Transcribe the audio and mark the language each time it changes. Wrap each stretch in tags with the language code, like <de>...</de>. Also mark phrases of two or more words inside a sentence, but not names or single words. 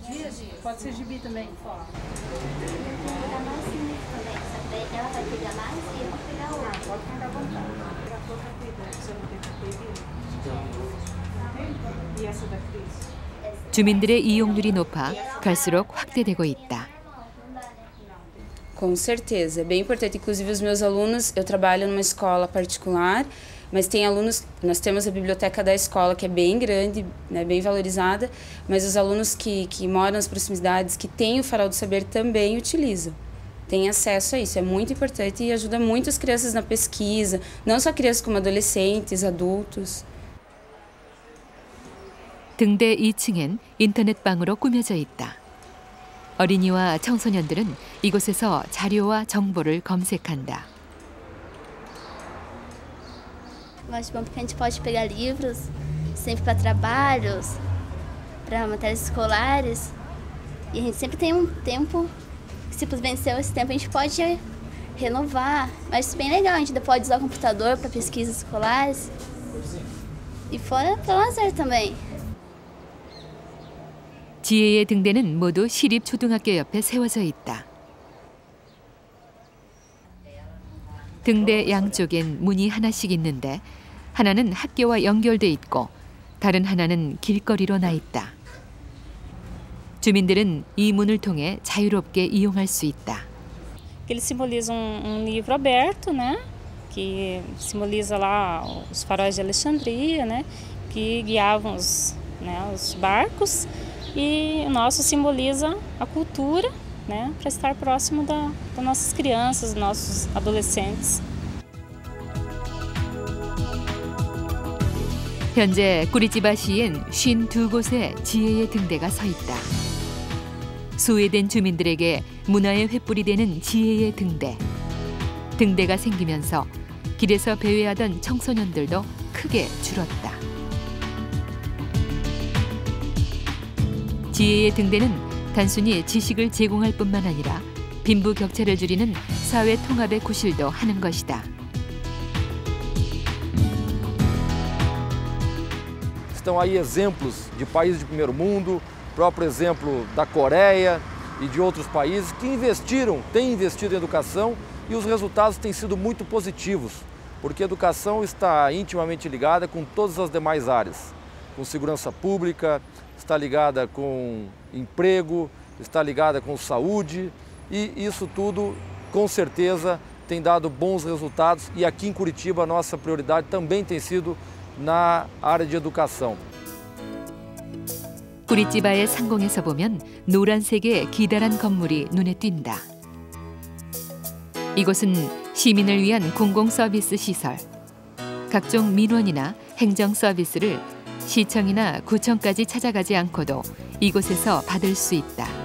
<ko>주민들의 이용률이 높아 갈수록 확대되고 있다.</ko> <pt>Com certeza, é bem importante. Inclusive os meus alunos, eu trabalho numa escola particular, mas tem alunos, nós temos a biblioteca da escola que é bem grande, né, bem valorizada, mas os alunos que moram nas proximidades, que têm o Farol do Saber também utilizam. Tem acesso a isso, é muito importante e ajuda muito as crianças na pesquisa, não só crianças como adolescentes, adultos.</pt> <ko>등대 2층엔 인터넷방으로 꾸며져 있다. 어린이와 청소년들은 이곳에서 자료와 정보를 검색한다.</ko> <pt>Eu acho bom porque a gente pode pegar livros sempre para trabalhos, para matérias escolares. E a gente sempre tem um tempo, se venceu esse tempo, a gente pode renovar. Eu acho isso bem legal, a gente ainda pode usar o computador para pesquisas escolares. E fora para lazer também.</pt> <ko>지혜의 등대는 모두 시립초등학교 옆에 세워져 있다. 등대 양쪽엔 문이 하나씩 있는데 하나는 학교와 연결돼 있고 다른 하나는 길거리로 나 있다. 주민들은 이 문을 통해 자유롭게 이용할 수 있다.</ko> <pt>Eles simbolizam livro aberto, né? Que simboliza lá os faróis de Alexandria, né? Que guiavam os barcos. E o nosso simboliza a cultura, né, para estar próximo das nossas crianças, dos nossos adolescentes.</pt> <ko>현재 꾸리찌바시엔 52곳에 지혜의 등대가 서 있다. 소외된 주민들에게 문화의 횃불이 되는 지혜의 등대. 등대가 생기면서 길에서 배회하던 청소년들도 크게 줄었다. 지혜의 등대는 단순히 지식을 제공할 뿐만 아니라 빈부격차를 줄이는 사회 통합의 구실도 하는 것이다.</ko> <pt>Estão aí exemplos de países de primeiro mundo, próprio exemplo da Coreia e de outros países que têm investido em educação e os resultados têm sido muito positivos, porque a educação está intimamente ligada com todas as demais áreas, com segurança pública, está ligada com emprego, está ligada com saúde e isso tudo, com certeza, tem dado bons resultados e aqui em Curitiba a nossa prioridade também tem sido na área de educação.</pt> <ko>꾸리찌바의 상공에서 보면 노란색의 기다란 건물이 눈에 띈다. 이곳은 시민을 위한 공공 서비스 시설, 각종 민원이나 행정 서비스를 시청이나 구청까지 찾아가지 않고도 이곳에서 받을 수 있다.</ko>